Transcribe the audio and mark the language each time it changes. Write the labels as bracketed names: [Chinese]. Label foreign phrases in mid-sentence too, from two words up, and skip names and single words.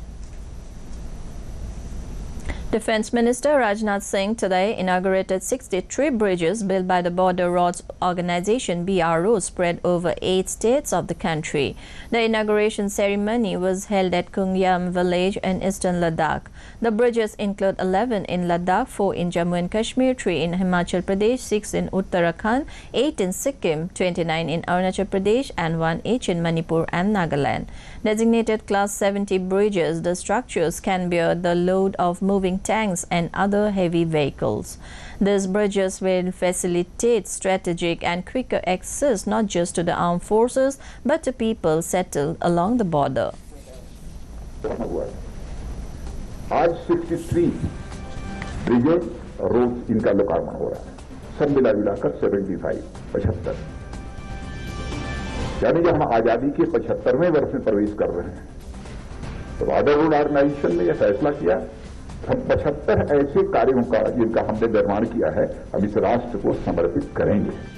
[English] Defence Minister Rajnath Singh today inaugurated 63 bridges built by the Border Roads Organisation (BRO) spread over 8 states of the country. The inauguration ceremony was held at Kungyam village in eastern Ladakh. The bridges include 11 in Ladakh, 4 in Jammu and Kashmir, 3 in Himachal Pradesh, 6 in Uttarakhand, 8 in Sikkim, 29 in Arunachal Pradesh and 1 each in Manipur and Nagaland. Designated Class 70 bridges, the structures can bear the load of moving tanks and other heavy vehicles. These bridges will facilitate strategic and quicker access not just to the armed forces but to people settled along the border. [Hindi] आज 63 ब्रिगेड रोड इनका लोकार्पण हो रहा है, सब मिलाकर 75 यानी जब हम आजादी के 75वें वर्ष में प्रवेश कर रहे हैं तो बॉर्डर रोड ऑर्गेनाइजेशन ने यह फैसला किया हम 75 ऐसे कार्यों का जिनका हमने निर्माण किया है हम इस राष्ट्र को समर्पित करेंगे.